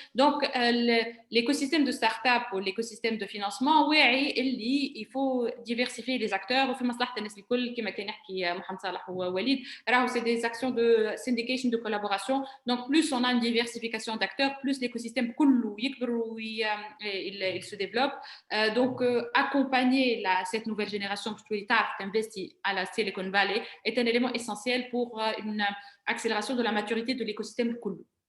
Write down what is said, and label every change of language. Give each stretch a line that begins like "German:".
French: Donc, l'écosystème de start-up ou l'écosystème de financement, oui, il faut diversifier les acteurs.
Arabic: وفي مصلحة الناس الكل كما كان يحكي محمد صالح ووليد, راهو
French: c'est des actions de syndication, de collaboration. Donc, plus on a une diversification d'acteurs, plus l'écosystème
Arabic: كله يكبر
French: il se développe. Donc, accompagner cette nouvelle génération qui investit à la Silicon Valley est un élément essentiel pour une accélération de la maturité de l'écosystème كله.